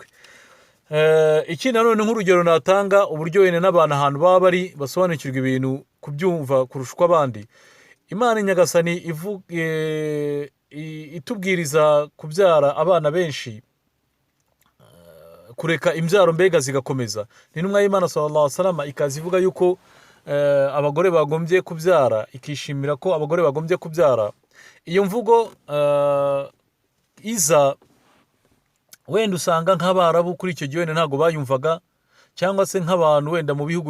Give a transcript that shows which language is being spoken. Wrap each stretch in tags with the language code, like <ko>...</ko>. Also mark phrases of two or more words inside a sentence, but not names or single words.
<rw>Iki nanone nk'urugero natanga, uburyo wenda n'abantu ahantu baba bari basobanukirwa ibintu kubyumva kurushwa abandi. Imana Nyagasani itubwiriza kubyara abana benshi, kureka imbyaro mbega zigakomeza. Ni n'umwa y'Imana</rw> <ar>صلى الله عليه وسلم</ar> <rw>ikaza ivuga yuko abagore bagombye kubyara, ikishimira ko abagore bagombye kubyara. Iyo mvugo iza wenda usanga nk'Abarabu kuri icyo gihe ntago bayumvaga, cyangwa se nk'abantu wenda mu bihugu</rw>